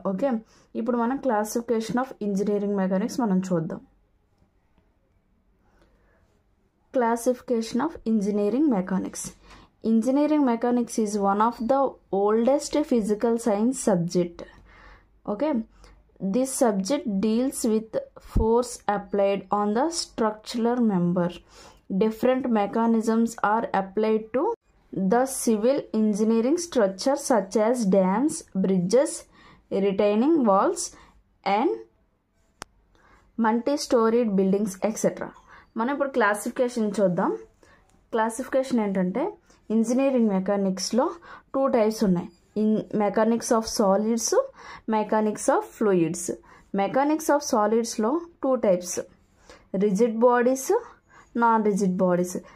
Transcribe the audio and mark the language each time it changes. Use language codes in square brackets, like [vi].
[en] Okay, ఇప్పుడు మనం classification of engineering mechanics మనం చూద్దాం. Classification of engineering mechanics. Engineering mechanics is one of the oldest physical science subject. Okay, this subject deals with force applied on the structural member. Different mechanisms are applied to the civil engineering structure such as dams, bridges, retaining walls and multi-storied buildings etc. [te] మనం ఇప్పుడు classification చూద్దాం. [en] Classification ఏంటంటే engineering మెకానిక్స్లో 2 types ఉన్నాయి. Mechanics of solids, mechanics of fluids. Mechanics of సాలిడ్స్లో 2 types, rigid bodies, non rigid bodies.